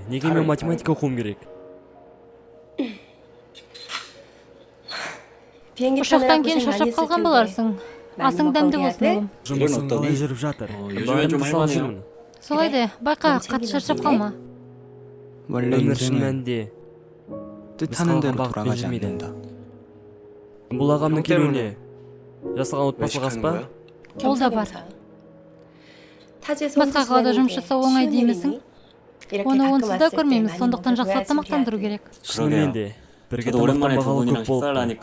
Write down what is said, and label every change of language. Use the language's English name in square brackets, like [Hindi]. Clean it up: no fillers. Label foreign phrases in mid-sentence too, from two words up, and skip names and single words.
[Kazakh] Неге мен математика оқуым керек? Ұшақтан кейін шаршап қалған боларсың. Асың дәмді болсын, ұлым. Жұмысың қалай жүріп жатыр? Бәрімді салып жүрмін. Солай де, байқа, қатты шаршап қалма. Өмір шын мәнінде [Korean] 뜻하는 대로 [Kazakh] бағытпен [Korean] 돌아가지 [Kazakh] жүрмейді. [Korean] 않는다. [Kazakh] Бұл ағамның келуіне жасалған отбасылық ас па? Ол да бар. Басқа қалада жұмыс жасау оңай деймісің? Оны онсыз да көрмейміз, сондықтан жақсылап тамақтандыру керек. Шынымен де, бірге тамақтанбағалы көп болыпты.